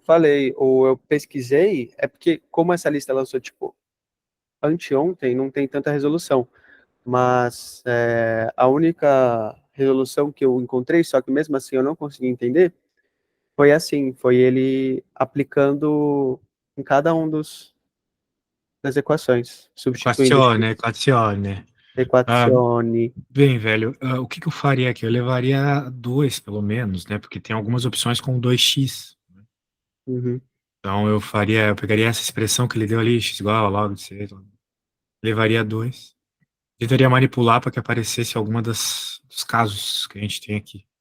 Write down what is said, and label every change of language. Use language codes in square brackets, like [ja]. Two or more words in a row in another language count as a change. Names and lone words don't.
[pt] que eu falei, ou eu pesquisei, é porque como essa lista lançou, tipo, anteontem, não tem tanta resolução. Mas a única resolução que eu encontrei, só que mesmo assim eu não consegui entender, foi assim, foi ele aplicando em cada um das equações, substituindo Equazione, x, equazione. Ah, equazione. bem, velho, o que que eu faria aqui? Eu levaria 2, pelo menos, né? Porque tem algumas opções com 2x. Uhum. Então eu pegaria essa expressão que ele deu ali, x igual a log de 6, levaria 2. Tentaria manipular para que aparecesse alguma dos casos que a gente tem aqui.